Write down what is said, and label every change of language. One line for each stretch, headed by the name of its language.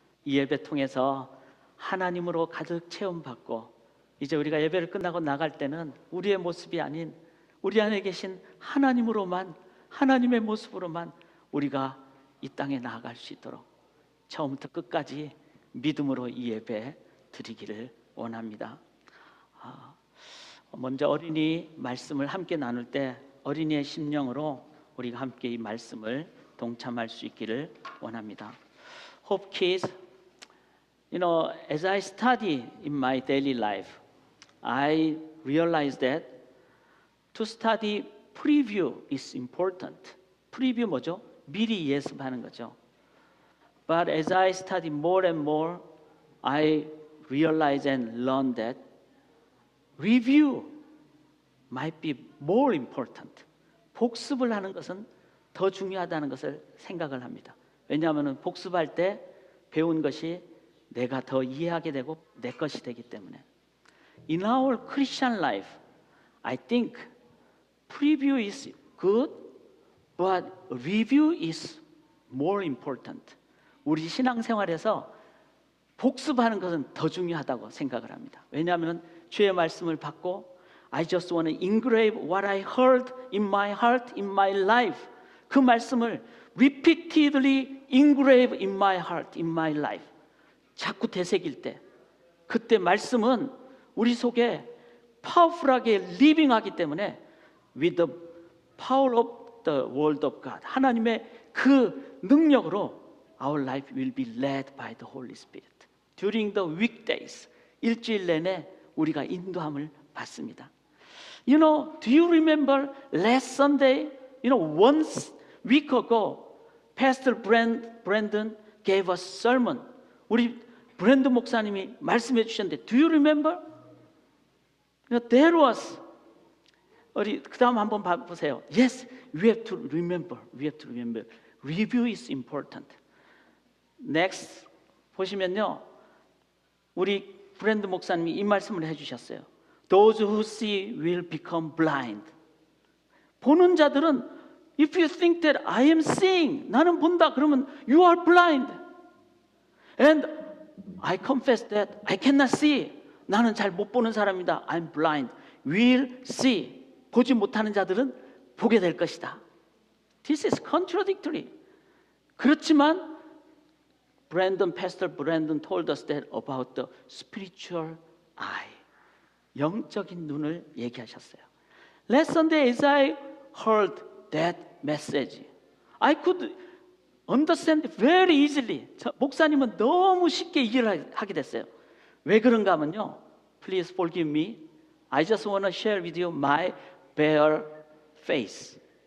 Korean: 이 예배 통해서 하나님으로 가득 체험받고 이제 우리가 예배를 끝나고 나갈 때는 우리의 모습이 아닌 우리 안에 계신 하나님으로만, 하나님의 모습으로만 우리가 이 땅에 나아갈 수 있도록 처음부터 끝까지 믿음으로 이 예배 드리기를 원합니다. 먼저 어린이 말씀을 함께 나눌 때 어린이의 심령으로 우리가 함께 이 말씀을 동참할 수 있기를 원합니다.
English: Hope Kids, as I study in my daily life, I realize that to study preview is important.
Korean: preview 뭐죠? 미리 예습하는 거죠.
English: But as I study more and more, I realize and learn that review might be more important.
Korean: 복습을 하는 것은 더 중요하다는 것을 생각을 합니다. 왜냐하면 복습할 때 배운 것이 내가 더 이해하게 되고 내 것이 되기 때문에.
English: In our Christian life, I think preview is good, but review is more important.
Korean: 우리 신앙생활에서 복습하는 것은 더 중요하다고 생각을 합니다. 왜냐하면 주의 말씀을 받고
English: I just want to engrave what I heard in my heart, in my life.
Korean: 그 말씀을
English: repeatedly engrave in my heart, in my life.
Korean: 자꾸 되새길 때 그때 말씀은 우리 속에 powerful하게 living하기 때문에
English: with the power of the word of God,
Korean: 하나님의 그 능력으로
English: our life will be led by the Holy Spirit. During the weekdays,
Korean: 일주일 내내 우리가 인도함을 받습니다.
English: Do you remember last Sunday? One week ago, Pastor Brandon gave us sermon.
Korean: 우리 브랜든 목사님이 말씀해 주셨는데,
English: do you remember? There was.
Korean: 우리 그 다음 한번 봐보세요.
English: Yes, we have to remember. We have to remember. Review is important.
Korean: Next 보시면요, 우리 브랜드 목사님이 이 말씀을 해주셨어요.
English: Those who see will become blind.
Korean: 보는 자들은
English: if you think that I am seeing,
Korean: 나는 본다, 그러면
English: you are blind. And I confess that I cannot see.
Korean: 나는 잘 못 보는 사람이다.
English: I'm blind. Will see.
Korean: 보지 못하는 자들은 보게 될 것이다.
English: This is contradictory. 그렇지만 Pastor Brandon told us that about the spiritual eye.
Korean: 영적인 눈을 얘기하셨어요.
English: Last Sunday as I heard that message, I could understand very easily.
Korean: 목사님은 너무 쉽게 이해를 하게 됐어요. 왜 그런가 하면요,
English: Please forgive me. I just want to share with you my bare face.